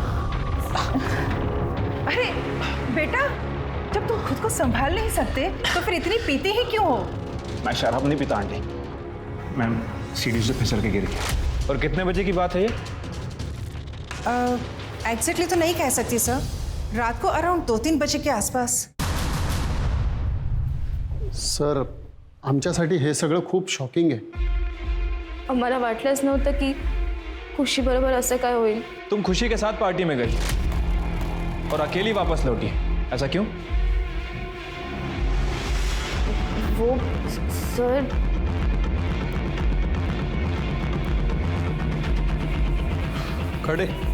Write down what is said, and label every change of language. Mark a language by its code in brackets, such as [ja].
[hi] अरे बेटा, जब तुम खुद को संभाल नहीं सकते तो फिर इतनी पीते ही क्यों हो? मैं शराब नहीं पीता आंटी, मैं सीढ़ी से फिसल के गिर गया। और कितने बजे की बात है ये? एग्जैक्टली तो नहीं कह सकती सर, रात को अराउंड 2-3 बजे के आसपास। [mr] सर आमच्यासाठी हे सगळं खूप शॉकिंग आहे. आम्हाला वाटलंच नव्हतं की खुशी बरोबर असं काय होईल. [hi] तुम खुशी के साथ पार्टी में गई और अकेली वापस लौटी, ऐसा क्यों? वो सर खड़े